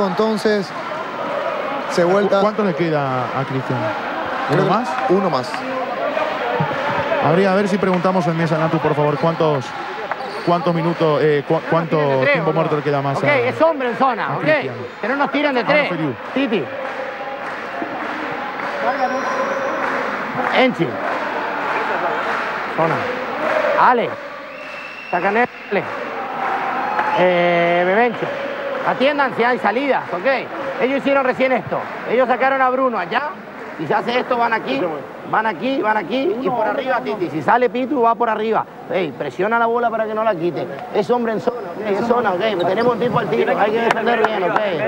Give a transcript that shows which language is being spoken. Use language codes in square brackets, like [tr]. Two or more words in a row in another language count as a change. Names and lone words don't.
[es] Entonces se vuelta. ¿Cuánto le queda a Cristian? ¿Uno más? Uno más. Habría a ver si preguntamos en mesa, Natu, por favor, cuántos minutos, cuánto tiempo muerto le queda más. Ok, es hombre en zona, ok. Que no nos tiran de 3. Titi. Enchi. Zona. Ale. Sacanele. Bebencho. Atiendan si hay salidas, ok. Ellos hicieron recién esto. Ellos sacaron a Bruno allá. Si se hace esto, van aquí y por arriba Titi. Si sale Pitu, va por arriba. Hey, presiona la bola para que no la quite. Es hombre en zona, okay, es zona, ok. Tenemos un tipo al tiro, hay que defender bien, ok.